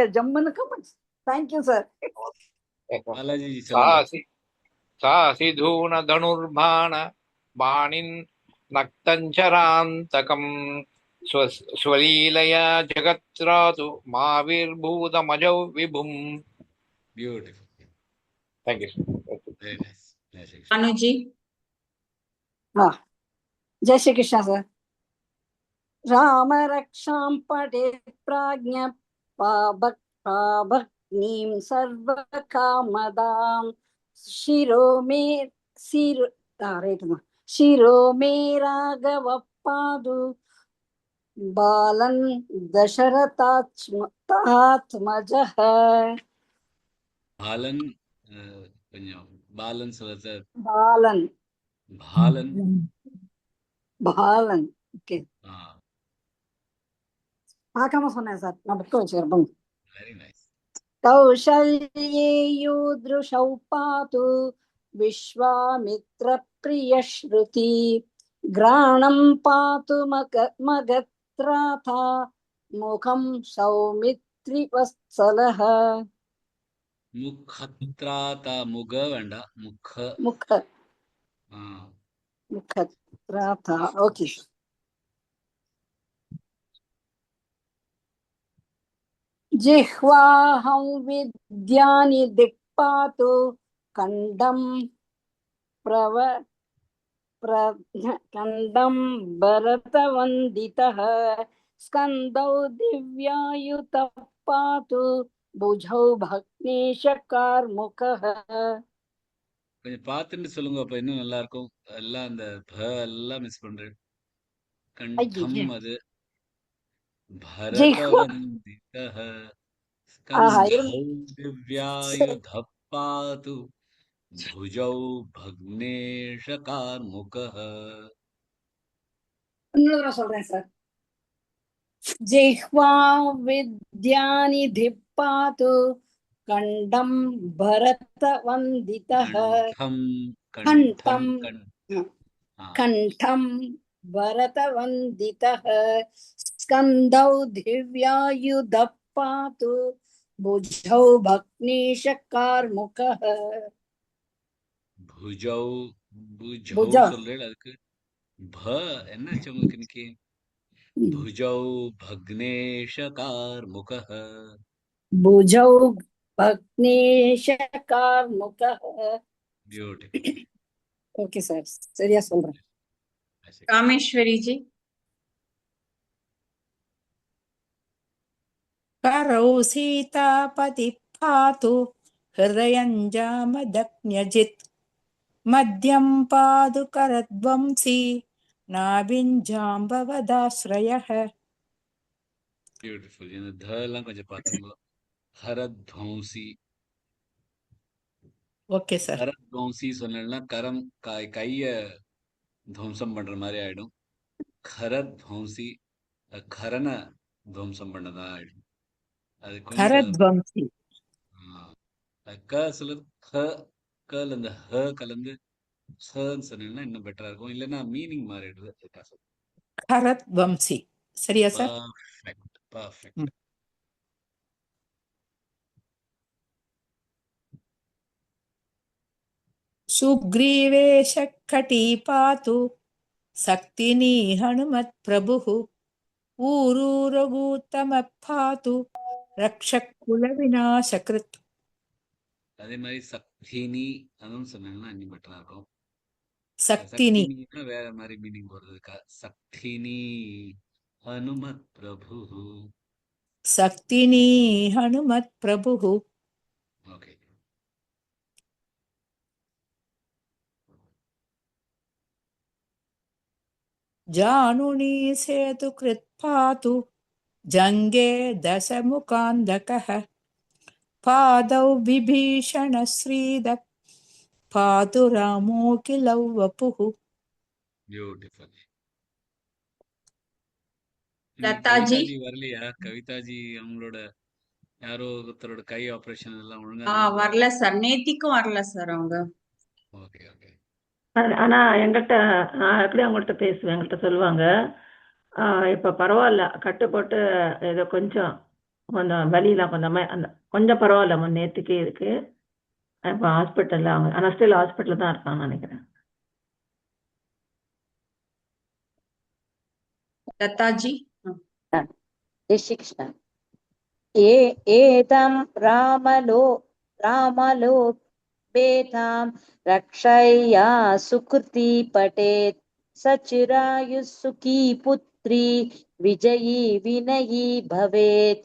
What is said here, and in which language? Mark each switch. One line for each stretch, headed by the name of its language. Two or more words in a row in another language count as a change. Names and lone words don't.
Tamil: ஜம்முன்னு கமெண்ட்ஸ்.
English: Thank you sir.
Tamil: பாலாஜி
Sanskrit: சாசி தூன தனுர்பாண பாணின் நக்தஞ்சராந்தகம் ஸ்வலீலயா ஜகத்ராது மாவிர்பூதமஜௌ விபும்.
English: பியூட்டிஃபுல். Thank you. Very nice.
Hindi: अनुजी. जय श्री कृष्ण सर.
Sanskrit: राम रक्षां पठे प्राज्ञ पाभक्नीं सर्वकामदां शिरो मे राघव पादु बालन दशरथात्मजः.
Tamil: பாலன் கொஞ்சம் பாலன் சொல்றது.
Sanskrit: बालन பாலன்.
Tamil: ओके. பார்க்காம சொன்னேன் சார். நான் புக்கை வச்சுக்கிறேன்.
English: Very nice.
Sanskrit: कौशल्येयुदृशौ पातु विश्वामित्रप्रियश्रुति घ्राणं पातु मगत्राथा मुखं सौमित्रिवत्सलः
Tamil: முகத்ராதா முக வேண்டாம் முக.
Sanskrit: मुख ஆ, मुखत्राथा ओके जिह्वाहं विद्यानि दिक्पातु खण्डं प्रव खण्डं भरतवन्दितः स्कन्दौ दिव्यायुतः पातु भुजौ भग्नेशकार्मुकः
Tamil: கொஞ்சம் பார்த்துட்டு சொல்லுங்க, அப்ப இன்னும் நல்லா இருக்கும். எல்லாம் அந்த ப எல்லாம் மிஸ் பண்றேன். கண்டம் ஐயே அது
Sanskrit: ஜிஹ்வா भरतवन्दितः
Tamil: ஆஹா
Sanskrit: स्कन्धौ दिव्यायुधः पातु भुजौ भग्नेशकार्मुकः.
Tamil: இன்னொரு தடவை சொல்றேன் சார்
Sanskrit: जिह्वा विद्यानि धिप्पातु खण्डं भरतवन्दितः कण्ठं कण्ठं कण्ठं हा, कण्ठं भरतवन्दितः स्कन्दौ दिव्यायुधः पातु भुजौ भग्नेशकार्मुकः भुजौ भुजौ भुजौ
Tamil: சொல்றேன். அதுக்கு ப என்னாச்சு உங்களுக்கு இன்னைக்கு?
Sanskrit: भुजौ भग्नेशकार्मुकः. भुजौ भग्नेशकार्मुकः
English: ब्यूटीफुल. OK sir
Tamil: சரியா சொல்றேன்
Sanskrit: कामेश्वरी जी। करौ सीतापति पातु हृदयञ्जामदग्न्यजित् मध्यं पादु करध्वंसी नाभिञ्जाम्बवदाश्रयः
Tamil: பியூட்டிஃபுல். இந்த த எல்லாம் கொஞ்சம் பார்த்துங்க.
Sanskrit: ஹரத்வம்சி.
English: OK sir
Tamil: ஹரத்வம்சி சொன்னா கரம் கைய துவம்சம் பண்ற மாதிரி ஆயிடும். கரத்வம்சி கரனை துவம்சம் பண்ணதா ஆயிடும். அது கொஞ்சம்
Sanskrit: கரத்வம்சி
Tamil: க சிலர் ஹ கல இந்த ஹ கலந்து ஹன்னு சொன்னீங்கன்னா இன்னும் பெட்டரா இருக்கும். இல்லைன்னா மீனிங் மாறிடுது. கரத்வம்சி சரியா சார்
English: Perfect perfect.
Sanskrit: सुग्रीवेश कटी पातु सक्तिनी हनुमत् प्रभुः ऊरूरगूतम पातु रक्षक कुल विनाशकृत्
Tamil: அதே மாதிரி சக்தினி அதுவும் சொன்னாங்கன்னா இன்னும் பெட்டரா இருக்கும்.
Sanskrit: सक्तिनी
Tamil: சக்தினின்னா வேற மாதிரி மீனிங் வருது.
Sanskrit: सक्तिनी हनुमत् प्रभु. सक्तिनी हनुमत् प्रभुः
English: ஓகே.
Sanskrit: जानुनी सेतु कृत् पातु जङ्गे दशमुखान्धकः पादौ विभीषण श्रीदत् पातु रामो किलौ वपुः
English: பியூட்டிஃபுல்.
Tamil: लता जी। கவிதாஜி வரலையா? கவிதாஜி அவங்களோட யாரோ ஒருத்தரோட கை ஆபரேஷன் எல்லாம் ஒழுங்கா வரல சார், நேத்திக்கும் வரல சார் அவங்க. ஓகே ஓகே. ஆனா எங்கிட்ட நான் எப்படி அவங்கள்ட்ட பேசுவேன், எங்கள்கிட்ட சொல்லுவாங்க இப்ப பரவாயில்ல, கட்டு போட்டு ஏதோ கொஞ்சம் கொஞ்சம் வலியெல்லாம் அந்த கொஞ்சம் பரவாயில்ல நேற்றுக்கு இருக்கு. இப்போ ஹாஸ்பிட்டல்ல அவங்க ஆனால் ஸ்டில் ஹாஸ்பிட்டல்ல தான் இருக்காங்கன்னு நினைக்கிறேன்.
Sanskrit: लता जी।
Hindi: जय श्री कृष्ण
Sanskrit: एतं रामलो बेतां रक्षया सुकृति पठेत् सचिरायुः सुखी पुत्री विजयी विनयी भवेत्